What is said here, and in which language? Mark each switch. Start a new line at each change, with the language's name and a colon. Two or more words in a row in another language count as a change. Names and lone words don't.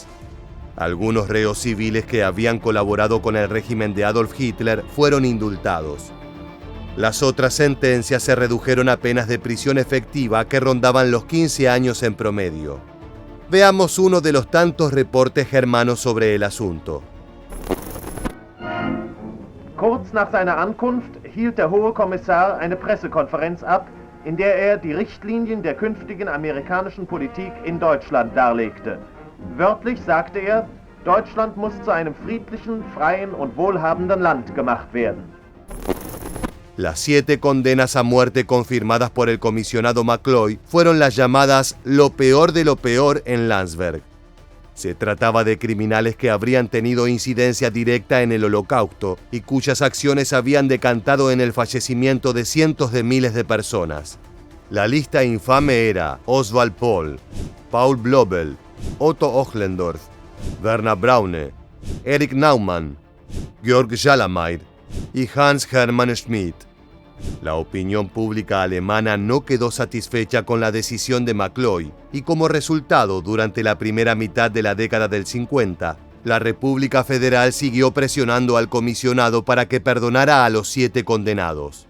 Spanish: Algunos reos civiles que habían colaborado con el régimen de Adolf Hitler fueron indultados. Las otras sentencias se redujeron a penas de prisión efectiva que rondaban los 15 años en promedio. Veamos uno de los tantos reportes germanos sobre el asunto.
German: Kurz nach seiner Ankunft hielt der Hohe Kommissar eine Pressekonferenz ab, in der die Richtlinien der künftigen amerikanischen Politik in Deutschland darlegte. Wörtlich sagte Deutschland muss zu einem friedlichen, freien und wohlhabenden Land gemacht werden.
Spanish: Las 7 condenas a muerte confirmadas por el comisionado McCloy fueron las llamadas lo peor de lo peor en Landsberg. Se trataba de criminales que habrían tenido incidencia directa en el Holocausto y cuyas acciones habían decantado en el fallecimiento de cientos de miles de personas. La lista infame era Oswald Pohl, Paul Blobel, Otto Ochlendorf, Werner Braune, Erich Naumann, Georg Jallameier y Hans Hermann Schmidt. La opinión pública alemana no quedó satisfecha con la decisión de McCloy y como resultado, durante la primera mitad de la década del 50, la República Federal siguió presionando al comisionado para que perdonara a los 7 condenados.